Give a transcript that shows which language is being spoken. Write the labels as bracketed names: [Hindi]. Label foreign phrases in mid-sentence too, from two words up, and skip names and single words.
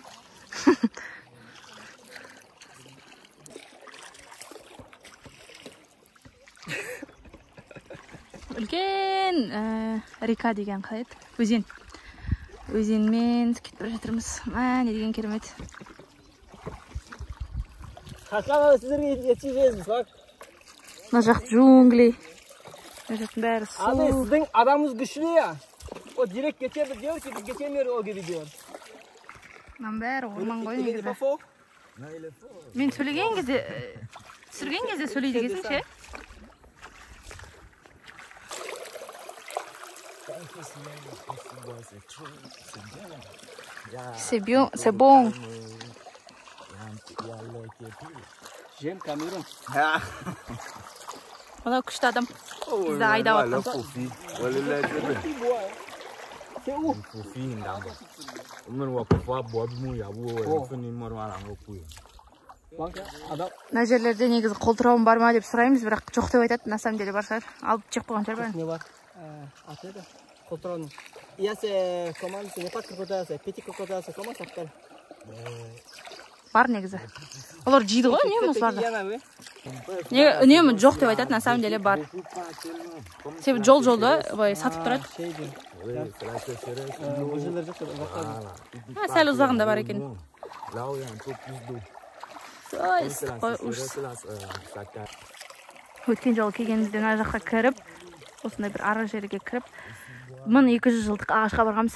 [Kazakh] Үлкен река деген қалай еді? Өзен. Өзенмен кетіп бара жатырмыз. Не деген керемет. Қашан сіздерге жеткіземіз, бак. Мына жақ джунгли. Мына жақтың бәрі су. [Turkish] Abi sizin adamınız güçlü ya. O direkt geçebilir diyor ki biz geçemiyor o gibi diyor. [Kazakh] Мынаның бәрі орман ғой негізі. Мен сөйлеген кезде, түсірген кезде сөйлейді екенсің ше? [French] C'est bon. J'aime Cameroun. [Kazakh] Мына күшті адам. Бізді айдап отқан. [French] C'est où? [Kazakh] Мына жерлерде негізі қолтырауын бар ма деп сұраймыз, бірақ жоқ деп айтады. [Russian] На самом деле бар шығар. [Kazakh] Алып жеп қойған шығар бәрін. Не бар? Атеді. Қолтырауын. Я се командасы, не пат крокодиласы, пети крокодиласы, [French] comment ça s'appelle? [Kazakh] Бар негізі. Олар жейді ғой, үнемі осыларды. Үнемі жоқ деп айтады, [Russian] на самом деле бар. [Kazakh] Себебі жол-жолда сатып тұрады. Сәл ұзағында бар екен. Өткен жолы келгенімізде мына жаққа кіріп, осындай бір ара жерге кіріп, 1200 жылдық ағашқа барғанбыз.